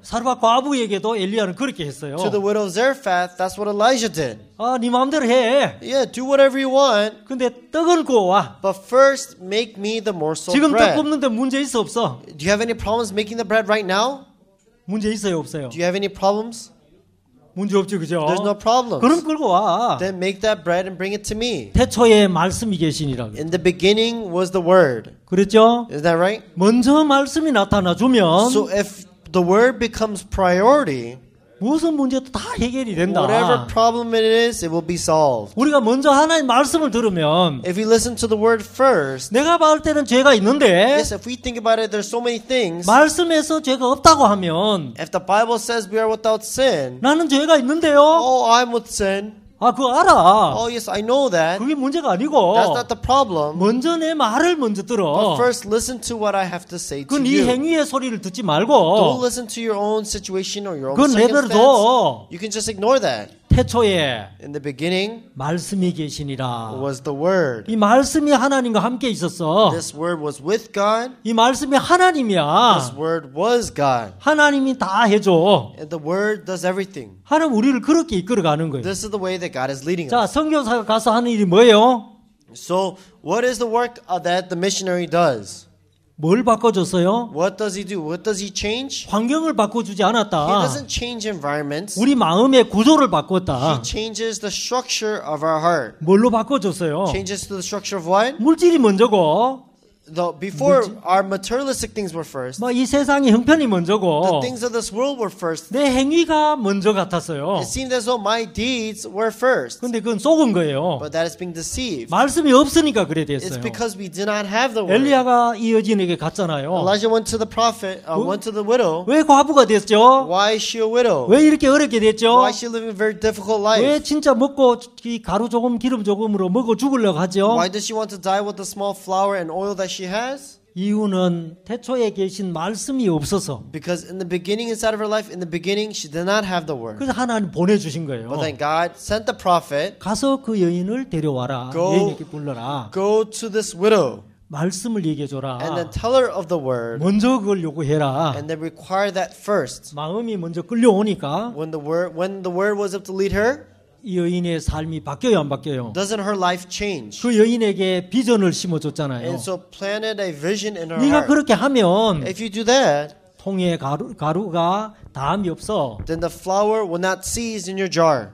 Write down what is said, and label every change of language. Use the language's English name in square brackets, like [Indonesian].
[Korean] 사르밧 과부에게도 엘리야는 그렇게 했어요. [English] To the widow of Zarephath, that's what Elijah did. [Korean] 네 마음대로 해. [English] Yeah, do whatever you want, [Korean] 근데 떡은 구워 와. [English] but first make me the morsel of [Korean] 지금 떡 [English] bread. [Korean] 굽는데 문제 있어 없어? [English] Do you have any problems making the bread right now? [Korean] 문제 있어요 없어요? [English] Do you have any problems? [Korean] 문제 없죠, 그죠? [English] There's no problems. [Korean] 그럼 끌고 와. [English] Then make that bread and bring it to me. [Korean] 태초에 말씀이 계시니라. [English] In the beginning was the Word. [Korean] 그랬죠? [English] Is that right? [Korean] 먼저 말씀이 나타나 주면 [English] So if the Word becomes priority, [Korean] 무슨 문제도 다 해결이 된다. [English] whatever problem it is, it will be solved. [Korean] 우리가 먼저 하나님 말씀을 들으면 [English] If we listen to the Word first, [Korean] 내가 봤을 때는 죄가 있는데 [English] yes, if we think about it, there's so many things. [Korean] 말씀에서 죄가 없다고 하면 [English] If the Bible says we are without sin, [Korean] 나는 죄가 있는데요. [English] oh, I'm with sin. [Korean] 그거 알아. [English] Oh, yes, I know that. [Korean] 그게 문제가 아니고 [English] That's not the problem. [Korean] 먼저 내 말을 먼저 [English] But [Korean] 들어. [English] first, listen to what I have to say to [Korean] 그네 [English] you. [Korean] 행위의 소리를 듣지 [English] Don't [Korean] 말고 [English] listen to your own situation or your own [Korean] 그건 내버려 [English] circumstance. [Korean] 둬. [English] You can just ignore that. [Korean] 태초에 [English] In the beginning [Korean] 말씀이 계시니라. [English] was the Word. [Korean] 이 말씀이 하나님과 함께 있었어. [English] This Word was with God. [Korean] 이 말씀이 [English] This [Korean] 하나님이야. [English] Word was God. [Korean] 하나님이 다 해줘. [English] And the Word does everything. [Korean] 하나님 우리를 그렇게 이끌어가는 거예요. [English] This is the way that God is leading [Korean] 자, [English] us. [Korean] 선교사가 가서 하는 일이 뭐예요? [English] So, what is the work that the missionary does? [Korean] 뭘 바꿔줬어요? [English] What does he do? What does he change? [Korean] 환경을 바꿔주지 [English] He [Korean] 않았다. [English] doesn't change environments. [Korean] 우리 마음의 구조를 [English] He [Korean] 바꿨다. [English] changes the structure of our heart. [Korean] 뭘로 바꿔줬어요? [English] Changes to the structure of what? [Korean] 물질이 먼저고, [English] Before, our materialistic things were first. [Korean] 이 세상의 형편이 [English] The [Korean] 먼저고, [English] things of this world were first. [Korean] 내 행위가 먼저 같았어요. [English] It seemed as though my deeds were first. [Korean] 근데 그건 속은 거예요. [English] But that is being deceived. [Korean] 말씀이 없으니까 그래 [English] It's [Korean] 됐어요. [English] because we did not have the word. [Korean] 엘리야가 이 여진에게 갔잖아요. [English] Elijah went to the prophet, went to the widow. [Korean] 왜 과부가 됐죠? [English] Why is she a widow? [Korean] 왜 이렇게 어렵게 됐죠? [English] Why is she living a very difficult [Korean] 왜 [English] life? [Korean] 진짜 먹고 이 가루 조금 기름 조금으로 먹어 죽으려고 하죠? [English] Why does she want to die with the small flour and oil that she has? [Korean] 이유는 태초에 계신 말씀이 없어서. [English] Because in the beginning inside of her life, in the beginning, she did not have the word. [Korean] 그래서 하나님 보내주신 거예요. [English] But then God sent the prophet, [Korean] 가서 그 여인을 데려와라. [English] Go. [Korean] 여인에게 불러라. [English] go to this widow [Korean] 말씀을 얘기해줘라. [English] and then tell her of the word [Korean] 먼저 그걸 요구해라. [English] and then require that first. [Korean] 마음이 먼저 끌려오니까 [English] When the word was up to lead her, [Korean] 이 여인의 삶이 바뀌어요, 안 바뀌어요? [English] doesn't her life change? [Korean] 그 여인에게 비전을 [English] And [Korean] 심어줬잖아요. [English] so planted a vision in her [Korean] 네가 [English] heart. [Korean] 그렇게 하면 [English] If you do that, [Korean] 통에 가루가 다함이 없어. [English] then the flour will not seize in your jar,